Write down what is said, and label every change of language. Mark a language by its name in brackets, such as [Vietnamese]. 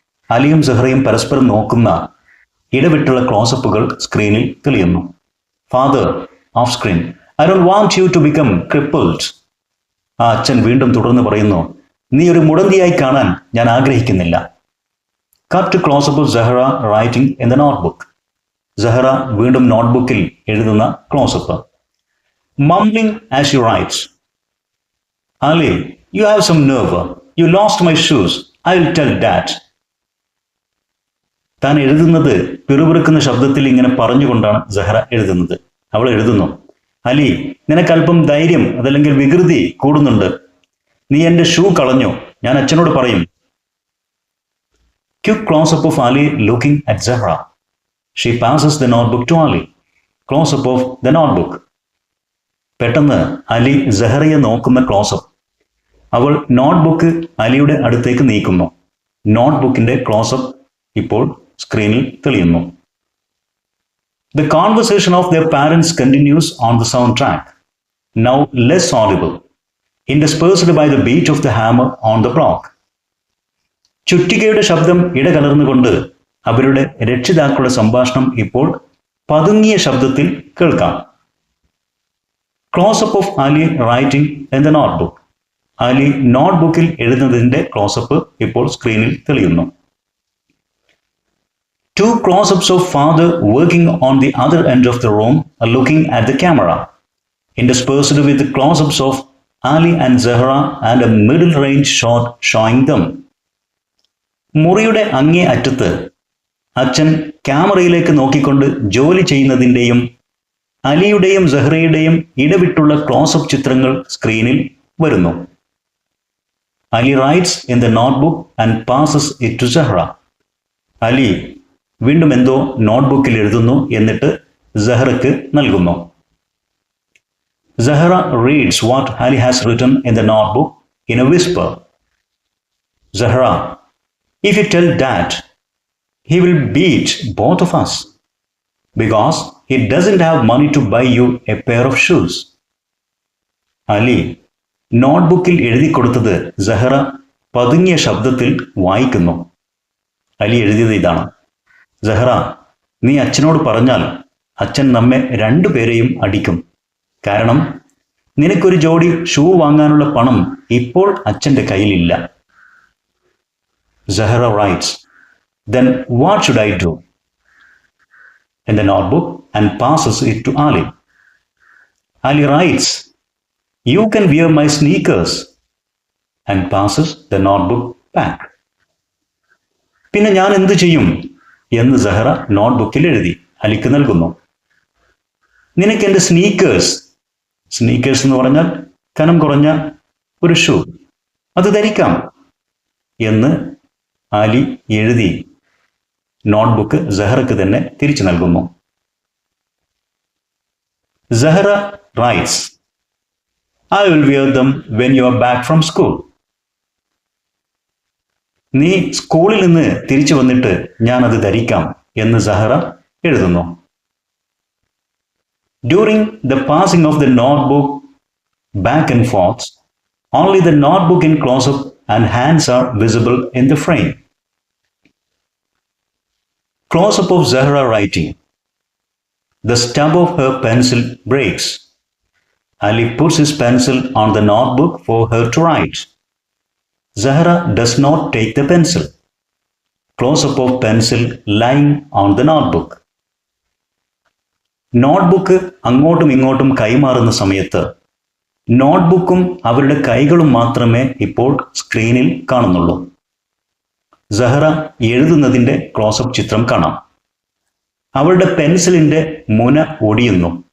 [Malayalam] അലിയും സഹ്റയും പരസ്പരം നോക്കുന്ന ഇടവിട്ടുള്ള ക്ലോസപ്പുകൾ സ്ക്രീനിൽ തെളിയുന്നു. [English] Father off screen, I don't want you to become crippled. [Malayalam] ആ അച്ഛൻ വീണ്ടും തുടർന്ന് പറയുന്നു, നീ ഒരു മുടന്തിയായി കാണാൻ ഞാൻ ആഗ്രഹിക്കുന്നില്ല. [English] Cut closeup of Zahra writing in the notebook. [Malayalam] Zahra വീണ്ടും നോട്ട്ബുക്കിൽ എഴുതുന്ന close-up. [English] Mumbling as you writes. Ali, you have some nerve. You lost my shoes. I will tell Dad. [Malayalam] താൻ എഴുതുന്നത് പിറുപിറുക്കുന്ന ശബ്ദത്തിൽ ഇങ്ങനെ പറഞ്ഞുകൊണ്ടാണ് സഹ്റ എഴുതുന്നത്. അവൾ എഴുതുന്നു, അലി, നിനക്കല്പം ധൈര്യം അതല്ലെങ്കിൽ വികൃതി കൂടുന്നുണ്ട്. നീ എൻ്റെ ഷൂ കളഞ്ഞു, ഞാൻ അച്ഛനോട് പറയും. [English] Quick close-up of Ali looking at Zahra. She passes the notebook to Ali. Close-up of the notebook. [Malayalam] പെട്ടെന്ന് അലി സഹ്റയെ നോക്കുന്ന ക്ലോസപ്പ്. അവൾ നോട്ട്ബുക്ക് അലിയുടെ അടുത്തേക്ക് നീക്കുന്നു. നോട്ട്ബുക്കിന്റെ ക്ലോസപ്പ് ഇപ്പോൾ സ്ക്രീനിൽ തെളിയുന്നു. [English] The conversation of their parents continues on the soundtrack, now less audible, interspersed by the beat of the hammer on the block. [Malayalam] ചുറ്റികയുടെ ശബ്ദം ഇടകലർന്നുകൊണ്ട് അവരുടെ രക്ഷിതാക്കളുടെ സംഭാഷണം ഇപ്പോൾ പതുങ്ങിയ ശബ്ദത്തിൽ കേൾക്കാം. [English] Close-up of Ali writing in the notebook. [Malayalam] Ali നോട്ട്ബുക്കിൽ എഴുതുന്നതിന്റെ close-up ഇപ്പോൾ സ്ക്രീനിൽ തെളിയുന്നു. [English] Two close-ups of father working on the other end of the room are looking at the camera, interspersed with the close-ups of Ali and Zahra and a middle range shot showing them. [Malayalam] മുറിയുടെ അങ്ങേ അറ്റത്ത് അച്ഛൻ ക്യാമറയിലേക്ക് നോക്കിക്കൊണ്ട് ജോലി ചെയ്യുന്നതിൻ്റെയും അലിയുടെയും സഹ്റയുടെയും ഇടവിട്ടുള്ള close-up ചിത്രങ്ങൾ സ്ക്രീനിൽ വരുന്നു. [English] Ali writes in the notebook and passes it to Zahra. [Malayalam] Ali വീണ്ടും എന്തോ നോട്ട്ബുക്കിൽ എഴുതുന്നു, എന്നിട്ട് സഹ്റയ്ക്ക് നൽകുന്നു. [English] Zahra reads what Ali has written in the notebook in a whisper. Zahra, if you tell Dad, he will beat both of us because he doesn't have money to buy you a pair of shoes. [Malayalam] Ali നോട്ട്ബുക്കിൽ എഴുതി കൊടുത്തത് സഹ്റ പതുങ്ങിയ ശബ്ദത്തിൽ വായിക്കുന്നു. അലി എഴുതിയത് ഇതാണ്: സഹ്റ, നീ അച്ഛനോട് പറഞ്ഞാൽ അച്ഛൻ നമ്മെ രണ്ടുപേരെയും അടിക്കും. കാരണം നിനക്കൊരു ജോഡി ഷൂ വാങ്ങാനുള്ള പണം ഇപ്പോൾ അച്ഛൻ്റെ കയ്യിലില്ല. [English] Zahra writes, then what should I do? In the notebook and passes it to Ali. Ali writes, you can wear my sneakers, and passes the notebook back. [Malayalam] പിന്നെ ഞാൻ എന്ത് ചെയ്യും എന്ന് സഹ്റ നോട്ട്ബുക്കിൽ എഴുതി അലിക്ക് നൽകുന്നു. നിനക്ക് എൻ്റെ സ്നീക്കേഴ്സ് എന്ന് പറഞ്ഞാൽ കനം കുറഞ്ഞ ഒരു ഷൂ, അത് ധരിക്കാം എന്ന് അലി എഴുതി നോട്ട്ബുക്ക് സഹ്റയ്ക്ക് തന്നെ തിരിച്ചു നൽകുന്നു. [English] Zahra writes, I will wear them when you are back from school. [Malayalam] നീ സ്കൂളിൽ നിന്ന് തിരിച്ചു വന്നിട്ട് ഞാൻ അത് ധരിക്കാം എന്ന് സഹ്റ എഴുതുന്നു. [English] During the passing of the notebook back and forth, only the notebook in close-up and hands are visible in the frame. Close-up of Zahra writing. The stub of her pencil breaks. Ali puts his pencil on the notebook for her to write. Zahra does not take the pencil. Close-up of pencil lying on the notebook. [Malayalam] Notebook അങ്ങോട്ടും ഇങ്ങോട്ടും കൈമാറുന്ന സമയത്ത് നോട്ട്ബുക്കും അവരുടെ കൈകളും മാത്രമേ ഇപ്പോൾ സ്ക്രീനിൽ കാണുന്നുള്ളൂ. സഹ്റ എഴുതുന്നതിൻ്റെ ക്ലോസപ്പ് ചിത്രം കാണാം. അവളുടെ പെൻസിലിൻ്റെ മുന ഒടിയുന്നു.